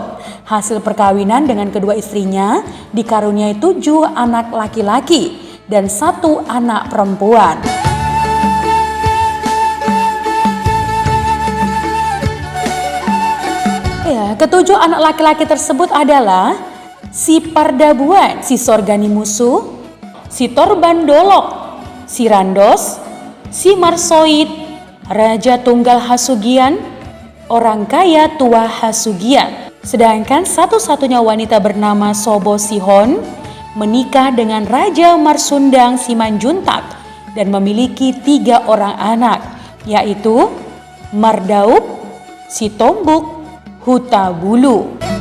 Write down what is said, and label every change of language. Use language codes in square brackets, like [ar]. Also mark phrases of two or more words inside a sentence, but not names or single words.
[id] Hasil perkawinan dengan kedua istrinya dikaruniai 7 anak laki-laki dan 1 anak perempuan. Ya, ketujuh anak laki-laki tersebut adalah si Pardabuan, si Sorgani Musuh, si Torbandolok, si Randos, si Marsoid, Raja Tunggal Hasugian, orang kaya tua Hasugian. Sedangkan satu-satunya wanita bernama Sobo Sihon menikah dengan Raja Marsundang Simanjuntak dan memiliki 3 orang anak, yaitu Mardaup, Sitombuk, Hutabulu.